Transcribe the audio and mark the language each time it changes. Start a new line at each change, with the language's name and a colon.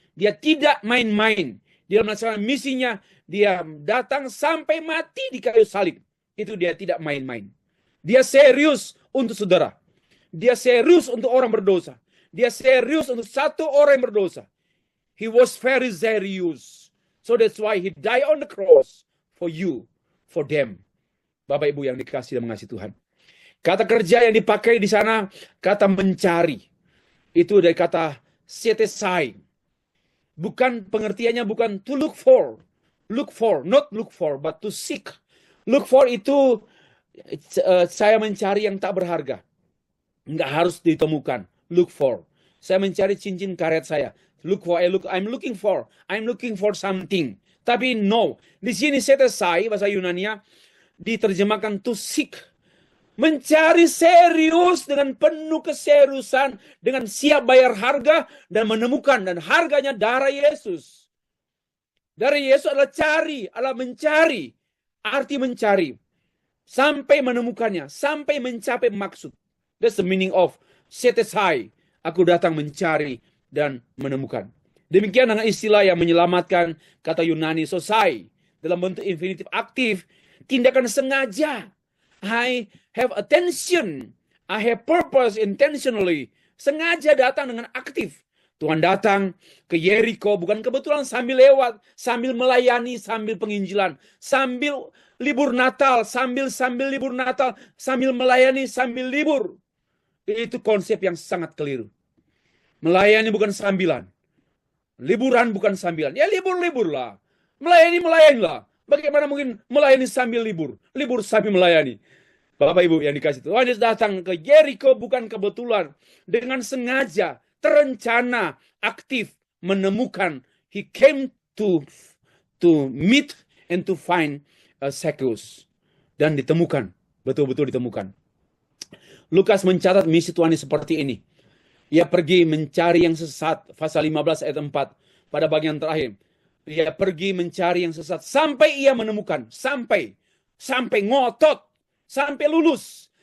Indonesian: Dia tidak main-main. Dia melaksanakan misinya, dia datang sampai mati di kayu salib. Itu dia tidak main-main. Dia serius untuk saudara. Dia serius untuk orang berdosa. Dia serius untuk satu orang yang berdosa.
English: He was very serious. So that's why he died on the cross for you, for them.
Indonesian: Bapak Ibu yang dikasihi dan mengasihi Tuhan. Kata kerja yang dipakai di sana, kata mencari. Itu dari kata setesai. Bukan pengertiannya bukan
English: to look for. Look for, not look for, but to seek. Look for
Indonesian: itu saya mencari yang tak berharga. Nggak harus ditemukan.
English: Look for.
Indonesian: Saya mencari cincin karet saya.
English: I'm looking for something.
Indonesian: Tapi no. Di sini setesai, bahasa Yunania, diterjemahkan
English: to seek.
Indonesian: Mencari serius dengan penuh keseriusan, dengan siap bayar harga dan menemukan, dan harganya darah Yesus. Darah Yesus adalah cari, adalah mencari. Arti mencari. Sampai menemukannya, sampai mencapai maksud.
English: That's the meaning of setesai.
Indonesian: Aku datang mencari dan menemukan. Demikian dengan istilah yang menyelamatkan, kata Yunani sosai. Dalam bentuk infinitif aktif, tindakan sengaja.
English: I have attention. I have purpose intentionally.
Indonesian: Sengaja datang dengan aktif. Tuhan datang ke Yeriko bukan kebetulan sambil lewat, sambil melayani, sambil penginjilan, sambil libur Natal, sambil libur Natal, sambil melayani, sambil libur. Itu konsep yang sangat keliru. Melayani bukan sambilan. Liburan bukan sambilan. Ya libur-libur lah. Melayani lah. Bagaimana mungkin melayani sambil libur? Libur sambil melayani. Bapak Ibu yang dikasih Tuhan Yesus datang ke Yeriko bukan kebetulan. Dengan sengaja, terencana, aktif, menemukan.
English: He came to meet and to find Zacchaeus.
Indonesian: Dan ditemukan. Betul-betul ditemukan. Lukas mencatat misi Tuhan Yesus seperti ini. Ia pergi mencari yang sesat. Pasal 15 ayat 4. Pada bagian terakhir. Ia pergi mencari yang sesat. Sampai ia menemukan. Sampai ngotot. Sampai lulus.